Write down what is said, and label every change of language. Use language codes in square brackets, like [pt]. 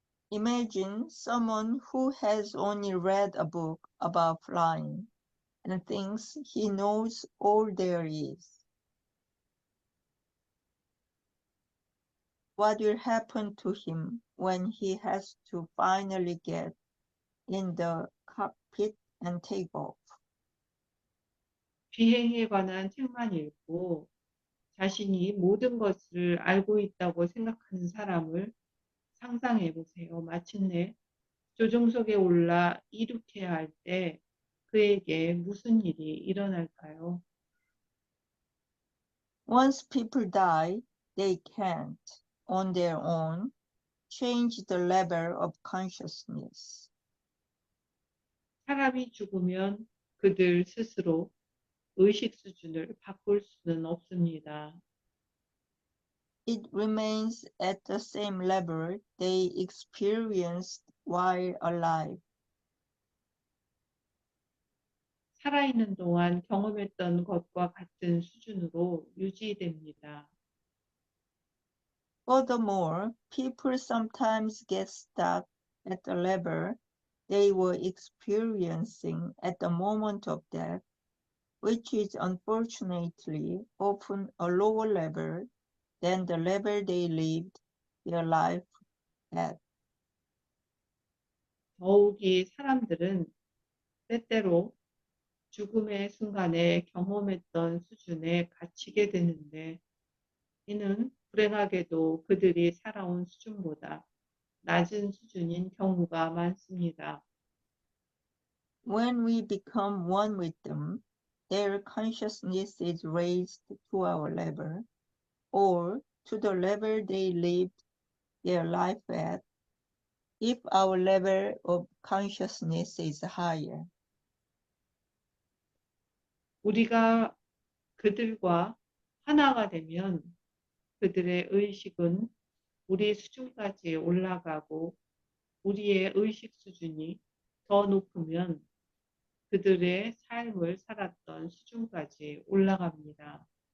[en] Imagine someone who has only read a book about flying and thinks he knows all there is. What will happen to him when he has to finally get in the cockpit and take off? [ko] 비행에 관한 책만 읽고 자신이 모든 것을 알고 있다고 생각하는 사람을 상상해 보세요. 마침내 조종석에 올라 이륙해야 할 때 그에게 무슨 일이 일어날까요? [en] Once people die, they can't, on their own, change the level of consciousness. [ko] 사람이 죽으면 그들 스스로 의식 수준을 바꿀 수는 없습니다. [en] It remains at the same level they experienced while alive. [ko] 살아있는 동안 경험했던 것과 같은 수준으로 유지됩니다. [en] Furthermore, people sometimes get stuck at the level they were experiencing at the moment of death, which is unfortunately often a lower level than the level they lived their life at. [ko] 더욱이 사람들은 때때로 죽음의 순간에 경험했던 수준에 갇히게 되는데 이는 불행하게도 그들이 살아온 수준보다 낮은 수준인 경우가 많습니다. [en] When we become one with them, their consciousness is raised to our level, or to the level they lived their life at, if our level of consciousness is higher. [ko] 우리가 그들과 하나가 되면 그들의 의식은 우리 수준까지 올라가고 우리의 의식 수준이 더 높으면 그들의 삶을 살았던 수준까지 올라갑니다.